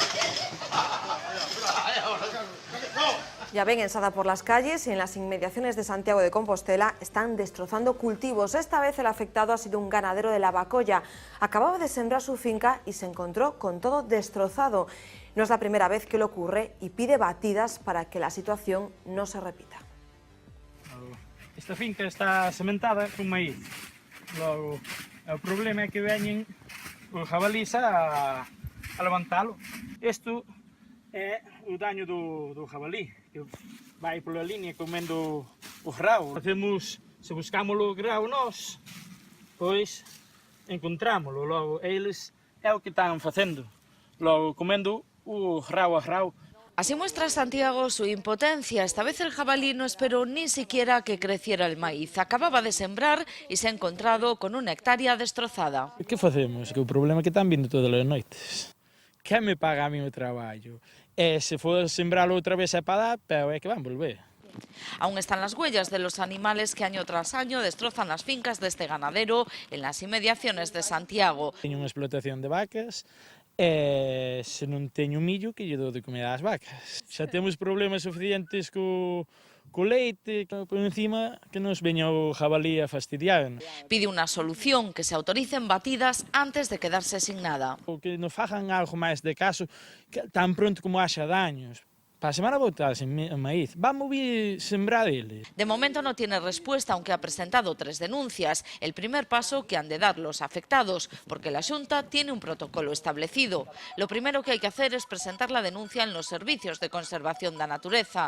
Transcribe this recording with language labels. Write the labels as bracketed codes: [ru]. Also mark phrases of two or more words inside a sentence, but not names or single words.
[es] Ya ven, en Sada por las calles y en las inmediaciones de Santiago de Compostela están destrozando cultivos. Esta vez el afectado ha sido un ganadero de Lavacolla. Acababa de sembrar su finca y se encontró con todo destrozado. No es la primera vez que le ocurre y pide batidas para que la situación no se repita. [gl] Esta finca está sementada con maíz. Logo, o problema é que veñen os jabalís a levantalo. Isto é o daño do jabalí, que vai pola línea comendo o grao. Se buscamos o grao nós, pois encontrámoslo. Logo, eles é o que están facendo. Logo, comendo o grao a grao. [es] Así muestra Santiago su impotencia. Esta vez el jabalí no esperó ni siquiera que creciera el maíz. Acababa de sembrar y se ha encontrado con una hectárea destrozada. [gl] Que facemos? Que o problema é que están vindo todas as noites. Que me paga a mí o traballo? E se for sembralo outra vez é para dar, pero é que van volver. [es] Aún están las huellas de los animales que año tras año destrozan las fincas de este ganadero en las inmediaciones de Santiago. [gl] Teño unha explotación de vacas, e se non teño millo que lle dou de comer ás vacas. Xa temos problemas suficientes co leite, por encima que nos veña o jabalí a fastidiar. [es] Pide una solución, que se autoricen batidas antes de quedarse sin nada. [gl] O que nos fagan algo máis de caso tan pronto como haxa daños. Para a semana botarse maíz. Vamos a sembrar ele. [es] De momento no tiene respuesta, aunque ha presentado 3 denuncias. El primer paso que han de dar los afectados, porque la Xunta tiene un protocolo establecido. Lo primero que hay que hacer es presentar la denuncia en los servicios de conservación [gl] da natureza.